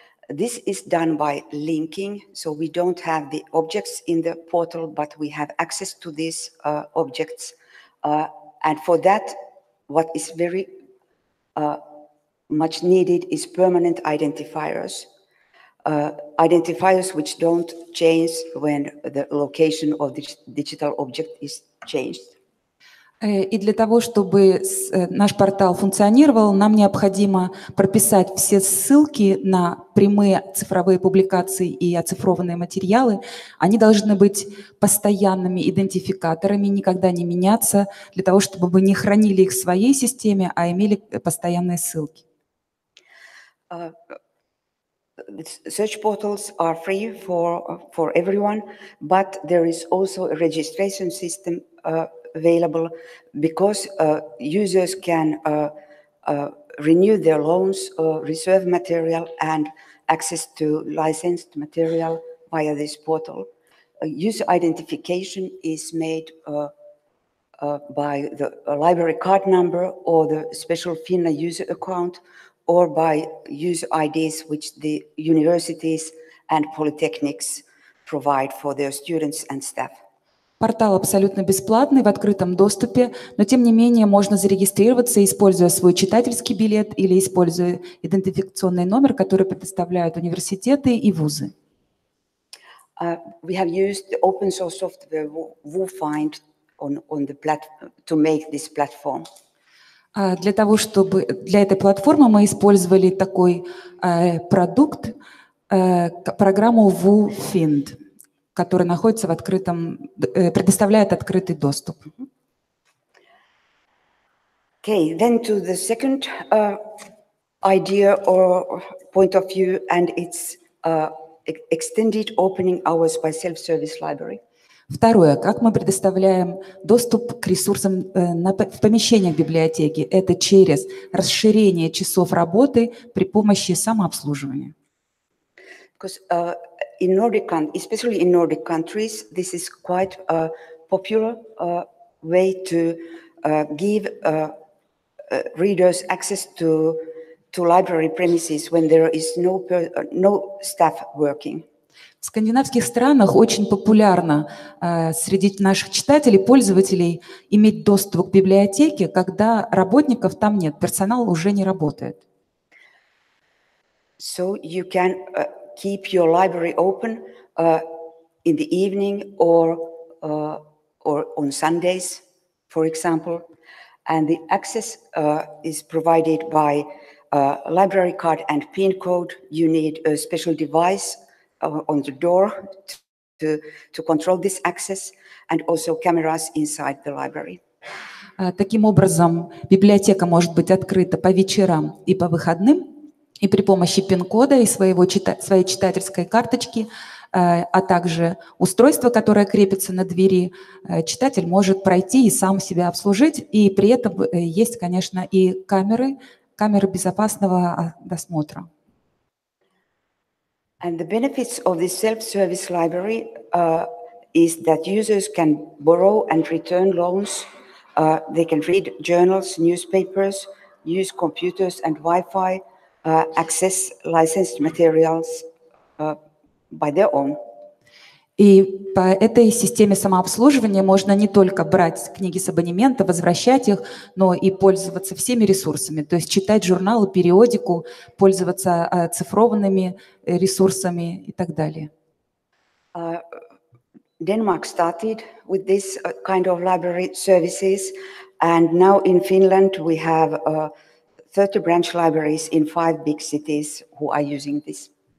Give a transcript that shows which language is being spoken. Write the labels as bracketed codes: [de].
[en] This is done by linking, so we don't have the objects in the portal, but we have access to these objects. And for that, what is very much needed is permanent identifiers. Identifiers which don't change when the location of the digital object is changed. [ru] И для того, чтобы наш портал функционировал, нам необходимо прописать все ссылки на прямые цифровые публикации и оцифрованные материалы. Они должны быть постоянными идентификаторами, никогда не меняться, для того, чтобы мы не хранили их в своей системе, а имели постоянные ссылки. [en] Search portals are free for everyone, but there is also a registration system available because users can renew their loans, reserve material, and access to licensed material via this portal. User identification is made by the library card number or the special FINA user account, or by user IDs which the universities and polytechnics provide for their students and staff. [ru] Портал абсолютно бесплатный, в открытом доступе, но тем не менее можно зарегистрироваться, используя свой читательский билет или используя идентификационный номер, который предоставляют университеты и вузы. [en] We have used the open source software WooFind on the to make this platform. [ru] Для этой платформы мы использовали такой продукт, программу WooFind, который находится в открытом, предоставляет открытый доступ. [en] Okay, then to the second idea or point of view, and it's extended opening hours by self-service library. [ru] Второе, как мы предоставляем доступ к ресурсам в помещениях библиотеки. Это через расширение часов работы при помощи самообслуживания. [en] Because in Nordic, especially in Nordic countries, this is quite a popular way to give readers access to library premises when there is no staff working. [ru] В скандинавских странах очень популярно среди наших читателей, пользователей иметь доступ к библиотеке, когда работников там нет, персонал уже не работает. [en] So you can keep your library open in the evening or on Sundays, for example, and the access is provided by library card and PIN code. You need a special device on the door to control this access, and also cameras inside the library. [ru] Таким образом, библиотека может быть открыта по вечерам и по выходным, и при помощи пин-кода и своей читательской карточки, а также устройства, которое крепится на двери, читатель может пройти и сам себя обслужить, и при этом есть, конечно, и камеры безопасного досмотра. [en] And the benefits of this self-service library is that users can borrow and return loans. They can read journals, newspapers, use computers and Wi-Fi, access licensed materials by their own. [ru] И по этой системе самообслуживания можно не только брать книги с абонемента, возвращать их, но и пользоваться всеми ресурсами, то есть читать журналы, периодику, пользоваться цифрованными ресурсами и так далее. [en] Denmark started with this kind of library services, and now in Finland we have 30 branch libraries in 5 big cities who are using this.